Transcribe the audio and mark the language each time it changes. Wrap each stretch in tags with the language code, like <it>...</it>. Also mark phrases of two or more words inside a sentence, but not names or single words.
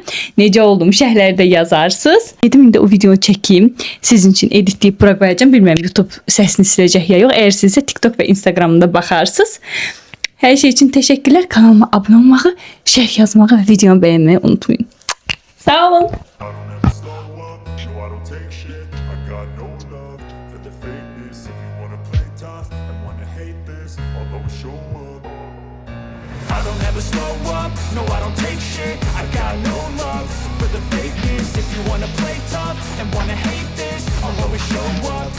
<az>Necə oldum, şərhlərdə yazarsınız. Dedim, indi o videonu çəkeyim. Sizin üçün editləyib bura qoyacağım. Bilmirəm, YouTube səsini siləcək ya yox. Əgər sizsə TikTok və Instagramda baxarsınız. Hər şey üçün təşəkkürlər. Kanalıma abunə olmağı, şərh yazmağı və videonu bəyənməyi unutmayın. Sağ olun.</az> <en>I don't ever slow up, no I don't take shit. I got no love for the fakeness. If you wanna play tough and wanna hate this, I'll always show up.</en>